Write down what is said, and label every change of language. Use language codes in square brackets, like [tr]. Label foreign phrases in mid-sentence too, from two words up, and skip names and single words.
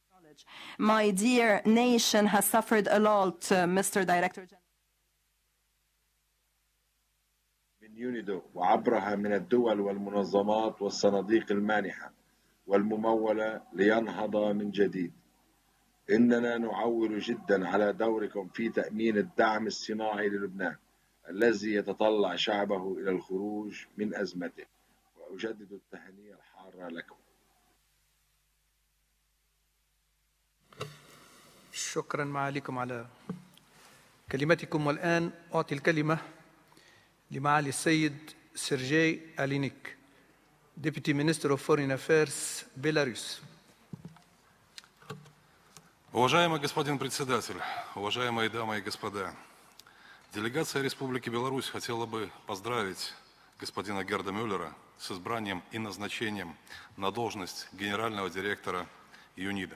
[en] My dear nation has suffered a lot, Mr. Director General. [ar] من يونيدو وعبرها من الدول والمنظمات والصناديق المانحة والممولة لينهض من جديد. إننا نعول جدا على دوركم في تأمين الدعم الصناعي للبنان الذي يتطلع شعبه إلى الخروج من أزمته، وأجدد التهنئة الحارة لكم. شكرا معاليكم على كلمتكم. والآن أعطي الكلمة لمعالي السيد سيرجي ألينيك [en] Deputy Minister of Foreign Affairs, Belarus. [ru] Уважаемый господин председатель, уважаемые дамы и господа, делегация Республики Беларусь хотела бы поздравить господина Герда Мюллера с избранием и назначением на должность генерального директора ЮНИДО.